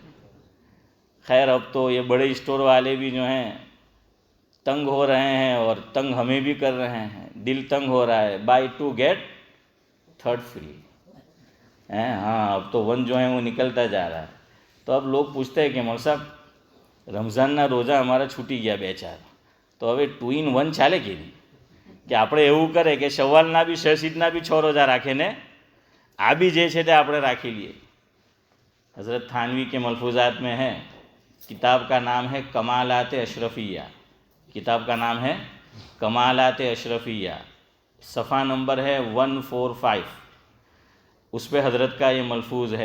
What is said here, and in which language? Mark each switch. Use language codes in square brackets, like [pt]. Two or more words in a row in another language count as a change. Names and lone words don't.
[ur] خیر اب تو یہ بڑے اسٹور والے بھی جو ہیں تنگ ہو رہے ہیں اور تنگ ہمیں بھی کر رہے ہیں. دل تنگ ہو رہا ہے، [en] buy 2 get 3rd free. [ur] ہاں اب تو 1 جو ہے وہ نکلتا جا رہا ہے. تو اب لوگ پوچھتے ہیں کہ مول صاحب رمضان [gu] ના રોજા અમારા છૂટી ગયા 2-4, તો હવે [en] 2 in 1 [gu] ચાલે કેવી? કે આપણે એવું કરે કે શવ્વાલના બી શહીદના બી 6 રોજા રાખે ને આ બી જે છે તે આપણે રાખી લઈએ. [ur] حضرت تھانوی کے ملفوظات میں ہے، کتاب کا نام ہے کمالات اشرفیہ. کتاب کا نام ہے کمالات اشرفیہ، صفحہ نمبر ہے 145. اس پہ حضرت کا یہ ملفوظ ہے.